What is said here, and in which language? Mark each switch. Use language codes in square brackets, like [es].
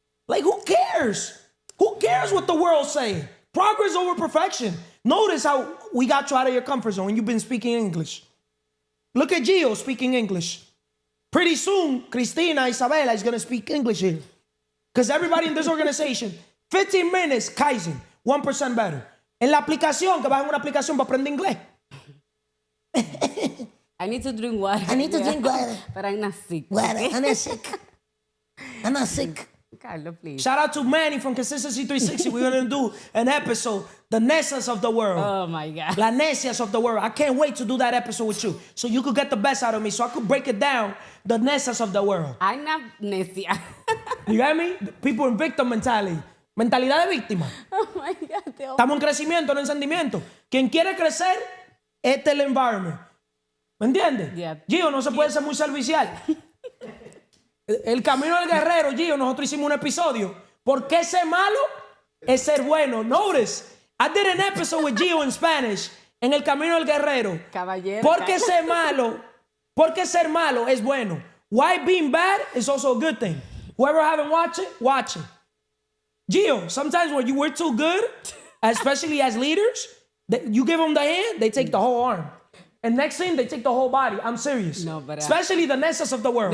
[en] Like, who cares? Who cares what the world say? Progress over perfection. Notice how we got you out of your comfort zone and you've been speaking English. Look at Gio speaking English. Pretty soon, Cristina, Isabella is going to speak English here. Because everybody in this organization, 15 minutes, Kaizen, 1% better. [es] En la aplicación, que bajen una aplicación para aprender inglés. [en] I need to drink water. I need to drink water. But I'm not sick. Water, I'm not sick. I'm not sick. Carlos, please. Shout out to Manny from Consistency 360. We're going to do an episode, The Necias of the World. Oh, my God. La Necias of the World. I can't wait to do that episode with you. So you could get the best out of me. So I could break it down. The Necias of the World. I'm not necia. You got me? People in victim mentality. [es] Mentalidad de víctima. [en] Oh, my God. [es] Estamos en crecimiento, no en sentimiento. Quien quiere crecer, este es el environment. ¿Me entiendes? [en] Yeah. [es] Gio, no se puede ser muy servicial. El camino del guerrero, Gio, nosotros hicimos un episodio. ¿Por qué ser malo es ser bueno? Notice, I did an episode with Gio in Spanish, en el camino del guerrero. Caballero. ¿Por qué ser malo es bueno? [en] Why being bad is also a good thing. Whoever haven't watched it, watch it. Gio, sometimes when you were too good, especially as leaders, you give them the hand, they take the whole arm. And next thing, they take the whole body. I'm serious. No, but especially the Necias of the world.